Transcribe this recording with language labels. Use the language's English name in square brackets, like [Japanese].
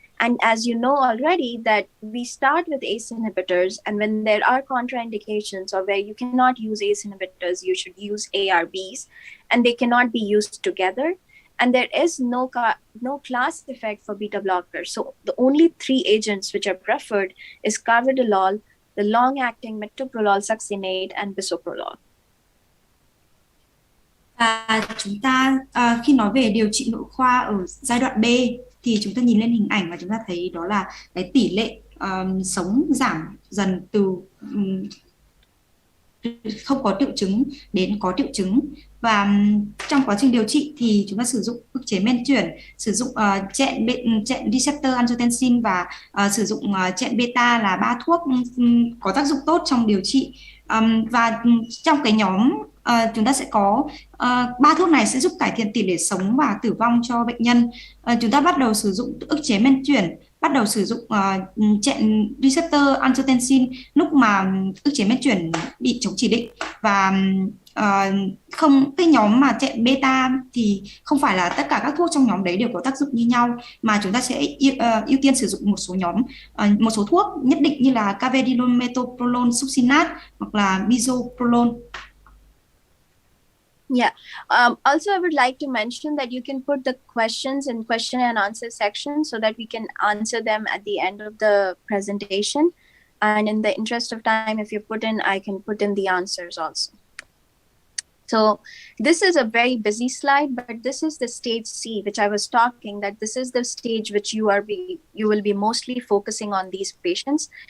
[English] And as you know already, that we start with ACE inhibitors, and when there are contraindications or where you cannot use ACE inhibitors, you should use ARBs, and they cannot be used together. And there is no class effect for beta blockers. So the only 3 agents which are preferred is carvedilol, the long-acting metoprolol succinate, and bisoprolol. [Vietnamese] Và chúng ta khi nói về điều trị nội khoa ở giai đoạn B thì chúng ta nhìn lên hình ảnh và chúng ta thấy đó là cái tỷ lệ sống giảm dần từ không có triệu chứng đến có triệu chứng. Và trong quá trình điều trị thì chúng ta sử dụng ức chế men chuyển, sử dụng chẹn receptor angiotensin và sử dụng chẹn beta là 3 thuốc có tác dụng tốt trong điều trị. Và trong cái nhóm chúng ta sẽ có 3 thuốc này sẽ giúp cải thiện tỷ lệ sống và tử vong cho bệnh nhân. Chúng ta bắt đầu sử dụng ức chế men chuyển, bắt đầu sử dụng chẹn receptor angiotensin lúc mà ức chế men chuyển bị chống chỉ định. Và không, cái nhóm mà chẹn beta thì không phải là tất cả các thuốc trong nhóm đấy đều có tác dụng như nhau, mà chúng ta sẽ ưu tiên sử dụng một số thuốc nhất định như là carvedilol metoprolol succinate hoặc là bisoprolol. [English] Yeah. Also, I would like to mention that you can put the questions in question and answer section so that we can answer them at the end of the presentation. And in the interest of time, if you put in, I can put in the answers also. So this is a very busy slide, but this is the stage C, which I was talking, that this is the stage which you will be mostly focusing on these patients.